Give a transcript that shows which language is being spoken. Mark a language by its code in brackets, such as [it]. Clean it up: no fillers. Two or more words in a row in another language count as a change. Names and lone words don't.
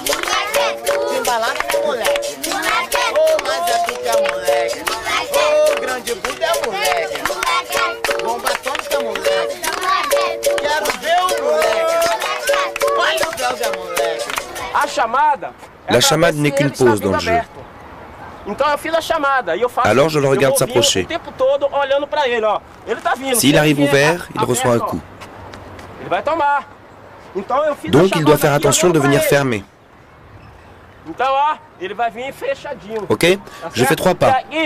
[pt] Timbalada é moleque. Oh, mas é tu que é moleque. Oh, grande Buda é moleque. Bomba atômica é moleque. Quero ver o moleque. Olha o Deus é moleque. A chamada. [fr] La chamade n'est qu'une pause dans le jeu. Alors je le regarde s'approcher. S'il arrive ouvert, il reçoit un coup. Donc il doit faire attention de venir fermer. Ok, je fais 3 pas.